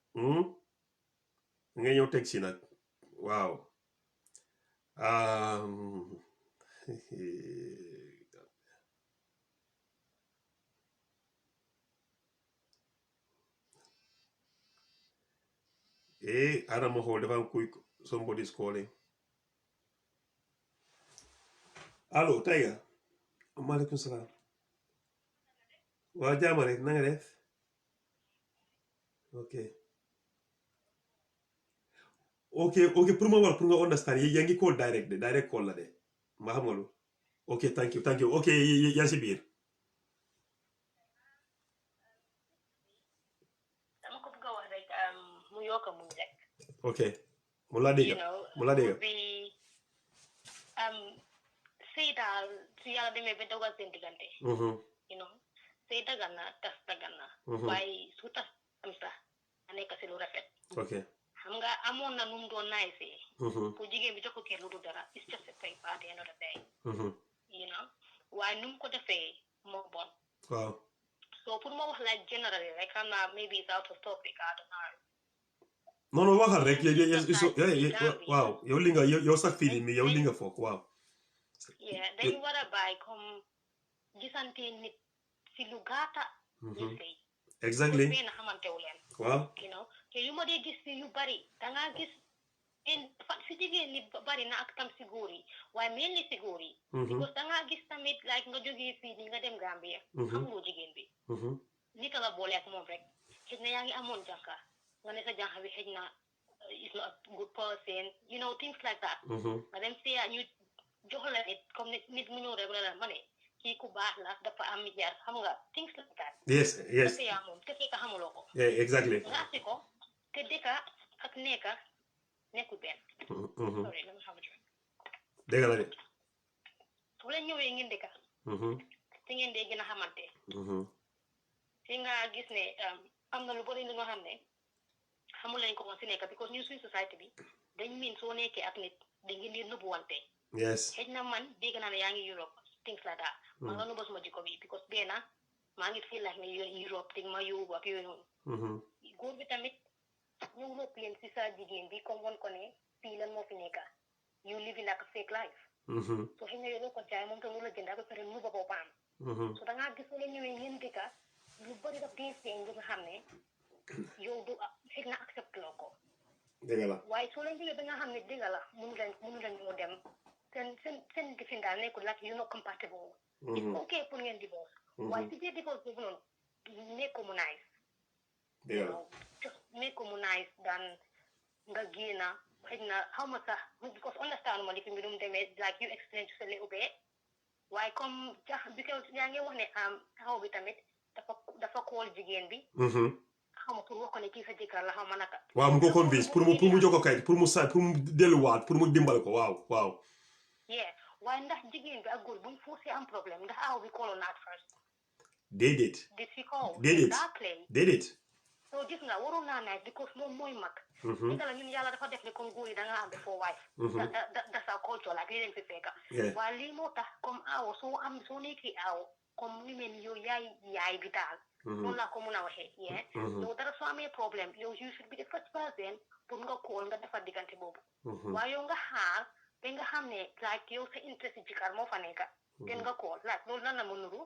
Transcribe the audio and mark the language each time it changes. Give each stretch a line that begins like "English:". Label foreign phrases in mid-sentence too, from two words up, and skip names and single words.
Wolof: nga ñëw teg si nag waaw Adama xool dafa am kuy
English: somebody's calling
Wolof: allo Taiga maaleykum salaam waaw jaama rek na nga def ok pour ma war pour nga understand yaa ngi call
English: direct call
Wolof: la de ma xam nga lu
English: ok thank you ok
Wolof: yaa si biir dama ko bëgg a wax rek mu yokk mu rek ok mu la dégg sëy daal su yàlla demee ba dogal seen diggante sëy dagan na tas dagan na waaye su tas am sax a nekk si lu rafet ok xam nga amoon na nu mu doon naay see pour jigéen bi jox ko kër lu dul dara
English: it's just a paper at the end of the day
Wolof: waaye nu mu ko defee moo bon waaw
English: so
Wolof: pour ma wax
English: like generally
Wolof: rek xam naa
English: maybe it's out of topic I don't know
Wolof: non waxal rek waaw yow li nga yow sax fii mi yow li nga foog waaw dañu war a bàyyi comme gisante nit si lu gaata ñu sëy exactly benn xamantewu leen waaw te yu ma dee gis si yu bari dangaa gis si jigéen ni bari na ak tam si góor yi waaye mel ni si góor yi because dangaa gis tamit like nga jógee fii ni nga dem Gambia xamuloo jigéen bi nit la boole ak moom rek xëj na yaa ngi amoon jànka nga ne sa jànka bi xëj na
English: is not a good person things like that
Wolof: nga dem see ñu jox la nit comme nit mu ñëw rek la ma ne kii ku baax la dafa am yar xam nga
English: things like that
Wolof: yes te yaa moom te fekk xamuloo ko exactly nga asi ko te dëkka ak nekka nekkul benn sorry la ma xam dégg la de su leen ñëwee ngeen dëkka te ngeen dee gën a xamante fi nga gis ne am na lu bari li nga xam ne xamul lañ ko woon si nekka because ñu suñ société bi dañ miin soo nekkee ak nit da ngeen di nëbbuwante yes xëj na man dégg naa ne yaa ngi Europe
English: things like that
Wolof: maa nga nëbba suma jikko bi because benn maa ngi
English: feel like
Wolof: ne Europe te ma yóbbu ak yooyu noonu góor bi tamit ñu nëpp leen si sa jigéen bi comme won ko ne fii lan moo fi nekka
English: you living like a fake life
Wolof: so xëy na yow loo ko jaay moom tam lu la jënd ak pare nu ba boppam so dangaa gis wala ñëwee ngeen dëkka lu bëri daf dee feeñ lu nga xam ne yow du xëy na accept loo ko dëgg la waaye soo leen jógee ba nga xam ne dëgg la mënu leen ñoo dem seen gifin daal nekkul
English: like you not compatible it's okay
Wolof: pour ngeen divorce waaye si biir divorce boobu noonu make ko mu nice dëgg la
English: just make
Wolof: ko mu nice daan nga génna xëy na xaw ma sax because understand ma li fi mbirum demee
English: like you explain to
Wolof: sa
English: little bit
Wolof: waaye comme because yaa ngi wax ne xaw bi tamit dafa kool jigéen bi xaw ma pour wax ko ne kii sa jëkkër la xaw ma naka waaw mu ko convince pour mu jox ko kayit pour mu delluwaat pour mu dimbal ko waaw yeah waaye ndax jigéen bi ak góor buñ forcé am problème ndax aw bi kooloon na
English: at first
Wolof: déedéet
English: did she call
Wolof: déedéet so gis nga waroon naa nice because moom mooy mag dëgg la ñun yàlla dafa def ne comme góor yi da nga am
English: before wife that's our culture
Wolof: like lii leen fi fekka waaye lii moo tax comme awo soo nekkee awo comme ni mel yow yaay bi daal noonu laa ko mun a waxee yow dara soo amee problème yow
English: you should be the first person
Wolof: pour nga call nga defar diggante boobu waaye yow nga xaar ba nga xam ne like yow sa interest jikar moo fa nekka gën nga call like loolu nan la ma nuru